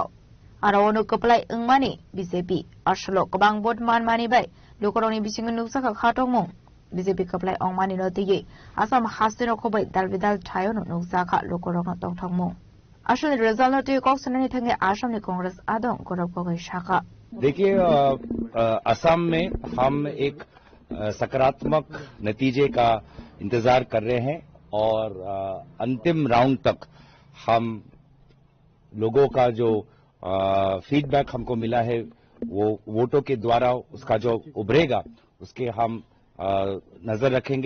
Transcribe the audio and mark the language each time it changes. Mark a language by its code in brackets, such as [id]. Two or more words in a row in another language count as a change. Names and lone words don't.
[trp] Arawonu keplai engmani BJP. Ashlo kebang board man mani bai. Lukoroni bisingun nuksaka khatong mong. BJP keplai ongmani no tiye. Asam hasino kobai dalbidal thayo no nuksaka lukorong tong thong mong. Ashlo result no tiye kok sunani thange Assam ni Congress adong korab ko shaka. [hi] देखिए असम में हम एक सकारात्मक नतीजे का इंतजार कर रहे हैं और अंतिम राउंड तक हम लोगों का जो फीडबैक हमको मिला है वो वोटों के द्वारा उसका जो उभरेगा उसके हम नजर रखेंगे।